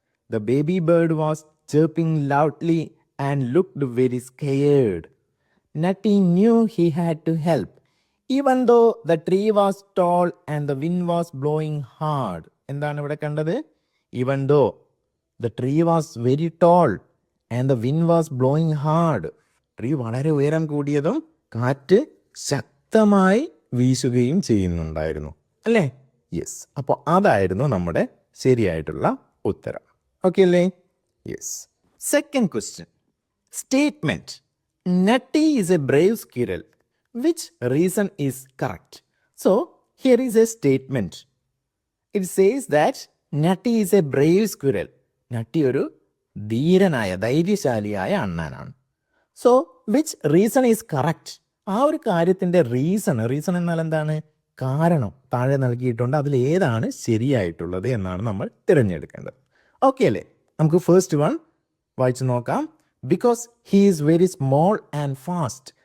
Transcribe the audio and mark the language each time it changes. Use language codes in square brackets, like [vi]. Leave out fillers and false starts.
[en] The baby bird was chirping loudly and looked very scared. Nutty knew he had to help, even though the tree was tall and the wind was blowing hard. [ml] എന്താണ് ഇവിടെ കണ്ടത്? [en] Even though the tree was very tall and the wind was blowing hard. [ml] Tree വളരെ ഉയരം കൂടിയതും കാറ്റ് ശക്തമായി വീശുകയും ചെയ്യുന്നുണ്ടായിരുന്നു, അല്ലേ? യെസ്, അപ്പോൾ അതായിരുന്നു നമ്മുടെ ശരിയായിട്ടുള്ള ഉത്തരം. ഓക്കെ അല്ലേ? Yes. Second question. [en] Statement Nutty is a brave squirrel. Which reason is correct? So here is a statement. It says that Nutty is a brave squirrel. [ml] Nutty ഒരു ധീരനായ ധൈര്യശാലിയായ അണ്ണാനാണ്. [en] So which reason is correct? [ml] ആ ഒരു കാര്യത്തിൻ്റെ reason എന്നാൽ എന്താണ്? കാരണം താഴെ നൽകിയിട്ടുണ്ട്. അതിൽ ഏതാണ് ശരിയായിട്ടുള്ളത് എന്നാണ് നമ്മൾ തിരഞ്ഞെടുക്കേണ്ടത്. ഓക്കെ അല്ലേ? നമുക്ക് ഫസ്റ്റ് വൺ വായിച്ചു നോക്കാം. [en] Because he is very small and fast.